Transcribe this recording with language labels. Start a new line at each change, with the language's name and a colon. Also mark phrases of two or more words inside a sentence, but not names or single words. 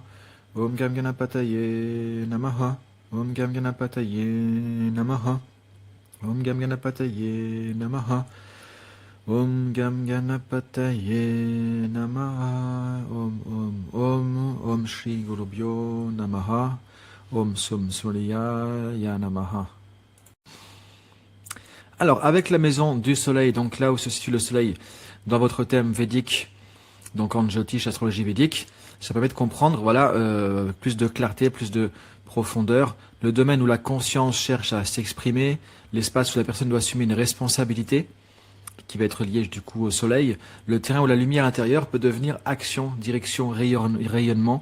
Sanskrit: ॐ गं गणपतये नमः। ॐ गं गणपतये नमः. ॐ गं गणपतये नमः। ॐ गं गणपतये नमः. ॐ श्री गुरुभ्यो नमः. ॐ सुं सूर्याय नमः.
French: Alors, avec la maison du soleil, donc là où se situe le soleil dans votre thème védique, donc en Jyotish, astrologie védique, ça permet de comprendre, voilà, plus de clarté, plus de profondeur, le domaine où la conscience cherche à s'exprimer, l'espace où la personne doit assumer une responsabilité, qui va être liée du coup au soleil, le terrain où la lumière intérieure peut devenir action, direction, rayonnement.